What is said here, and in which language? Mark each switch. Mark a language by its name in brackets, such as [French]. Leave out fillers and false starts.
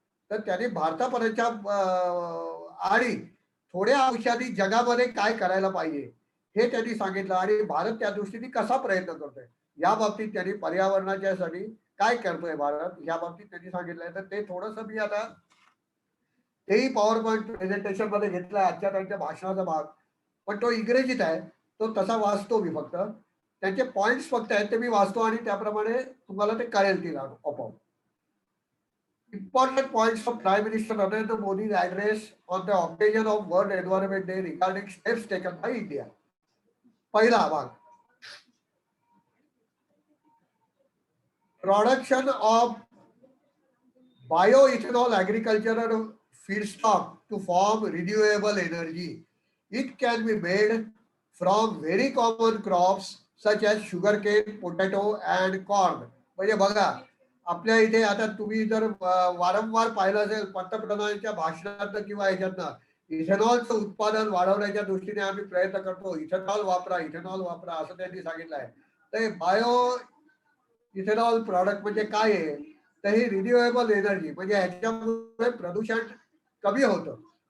[Marathi] तर त्याने भारतापर्यंतच्या आणि थोड्या अंशाने जगामध्ये काय करायला पाहिजे, हे त्यांनी सांगितलं आणि भारत त्या दृष्टीने कसा प्रयत्न करतोय, या बाबतीत त्यांनी पर्यावरणाच्यासाठी काय करतोय भारत, या बाबतीत त्यांनी सांगितलंय. तर ते थोडंसं मी आता तेही पॉवर पॉईंट प्रेझेंटेशन मध्ये घेतलाय आजच्या त्यांच्या भाषणाचा भाग, पण तो इंग्रजीत आहे. तो तसा वाचतो मी फक्त. त्यांचे पॉइंट्स फक्त आहेत ते मी वाचतो आणि त्याप्रमाणे तुम्हाला ते कळेल ती आपोआप. [English] Important points of Prime Minister Narendra Modi's address on the occasion of World Environment Day regarding steps taken by India. पहिला भाग, production of bioethanol agricultural feedstock to form renewable energy. It can be made from very common crops such as sugarcane, potato and corn. [Marathi] म्हणजे बघा, आपल्या इथे आता तुम्ही जर वारंवार पाहिलं असेल पंतप्रधानांच्या भाषणात किंवा ह्याच्यातनं इथेनॉलचं उत्पादन वाढवण्याच्या दृष्टीने आम्ही प्रयत्न करतो. इथेनॉल वापरा, इथेनॉल वापरा असं त्यांनी सांगितलं आहे. तर बायो इथेनॉल प्रॉडक्ट म्हणजे काय आहे, तर ही रिन्युएबल एनर्जी म्हणजे ह्याच्यामुळे प्रदूषण कमी होतं.